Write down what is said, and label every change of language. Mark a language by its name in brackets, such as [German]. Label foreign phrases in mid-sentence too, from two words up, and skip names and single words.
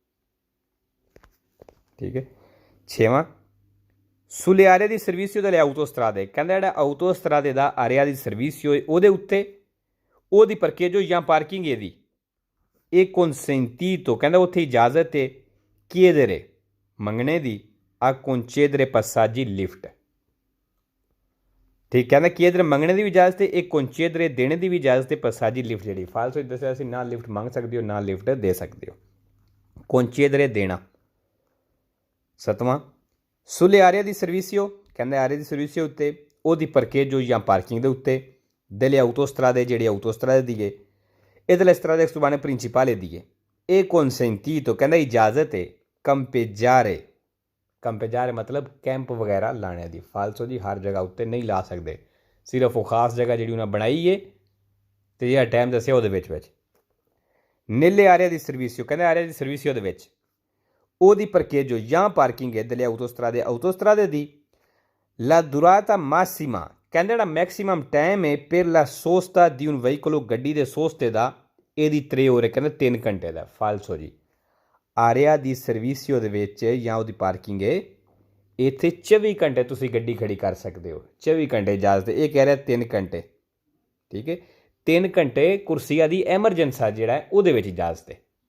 [Punjabi] ਠੀਕ ਹੈ ਛੇਵਾਂ [Italian] sulle aree di servizio delle autostrade [Punjabi] ਕਹਿੰਦਾ ਜਿਹੜਾ ਆਊਟੋਸਟਰਾਦੇ ਦਾ [Italian] aree di servizio [Punjabi] ਉਹਦੇ ਉੱਤੇ ਉਹਦੀ ਪਰਕੇਜੋ ਜਾਂ ਪਾਰਕਿੰਗ ਇਹਦੀ ਇਹ consentito ਕਹਿੰਦਾ ਉੱਥੇ ਇਜਾਜ਼ਤ ਹੈ chiedere ਮੰਗਣੇ ਦੀ ਆ [Italian] concedere passaggi [Punjabi] ਲਿਫਟ ਠੀਕ ਕਹਿੰਦਾ chiedere ਮੰਗਣੇ ਦੀ ਵੀ ਇਜਾਜ਼ਤ ਹੈ ਇਹ concedere ਦੇਣੇ ਦੀ ਵੀ ਇਜਾਜ਼ਤ ਹੈ passaggi ਲਿਫਟ ਜਿਹੜੀ ਫਾਲਸੋ ਦੱਸਿਆ ਅਸੀਂ ਨਾ ਲਿਫਟ ਮੰਗ ਸਕਦੇ ਹੋ ਨਾ ਲਿਫਟ ਦੇ ਸਕਦੇ ਹੋ concedere ਦੇਣਾ ਸੱਤਵਾਂ [Italian] sulle aree di servizio [Punjabi] ਕਹਿੰਦੇ [Italian] aree di servizio [Punjabi] ਉੱਤੇ ਉਹਦੀ ਪਰਕੇਜੋ ਜਾਂ ਪਾਰਕਿੰਗ ਦੇ ਉੱਤੇ [Italian] delle autostrade [Punjabi] ਜਿਹੜੀ autostrade ਦੀ ਹੈ [Italian] e delle strade urbane principali di è consentito [Punjabi] ਕਹਿੰਦਾ ਇਜਾਜ਼ਤ ਹੈ ਕੰਪੇਜਾਰੇ ਮਤਲਬ ਕੈਂਪ ਵਗੈਰਾ ਲਾਣੇ ਦੀ ਫਾਲਸੋ ਜੀ ਹਰ ਜਗ੍ਹਾ ਉੱਤੇ ਨਹੀਂ ਲਾ ਸਕਦੇ ਸਿਰਫ ਉਹ ਖਾਸ ਜਗ੍ਹਾ ਜਿਹੜੀ ਉਹਨਾਂ ਬਣਾਈ ਹੈ ਤੇ ਜਿਹੜਾ ਟਾਈਮ ਦੱਸਿਆ ਉਹਦੇ ਵਿੱਚ [Italian] nelle aree di servizio [Punjabi] ਕਹਿੰਦਾ [Italian] aree di servizio [Punjabi] ਦੇ ਵਿੱਚ ਉਹਦੀ ਪਰਕੇਜੋ ਜਾਂ ਪਾਰਕਿੰਗ ਹੈ [Italian] delle autostrade [Punjabi] ਦੀ [Italian] la durata massima [Punjabi] ਕਹਿੰਦਾ ਜਿਹੜਾ [English] maximum time [Punjabi] ਹੈ [Italian] per la sosta di un veicolo [Punjabi] ਗੱਡੀ ਦੇ ਸੋਸਤੇ ਦਾ ਇਹਦੀ 3 ore ਕਹਿੰਦਾ 3 ਘੰਟੇ ਦਾ ਫਾਲਸੋ ਜੀ [Italian] aree di servizio [Punjabi] ਦੇ ਵਿੱਚ ਜਾਂ ਉਹਦੀ ਪਾਰਕਿੰਗ ਹੈ ਇੱਥੇ 24 ਘੰਟੇ ਤੁਸੀਂ ਗੱਡੀ ਖੜੀ ਕਰ ਸਕਦੇ ਹੋ 24 ਘੰਟੇ ਇਜਾਜ਼ਤ ਇਹ ਕਹਿ ਰਿਹਾ 3 ਘੰਟੇ ਠੀਕ ਹੈ 3 ਘੰਟੇ [Italian] corsia di emergenza [Punjabi] ਜਿਹੜਾ ਹੈ ਉਹਦੇ ਵਿੱਚ ਇਜਾਜ਼ਤ ਹੈ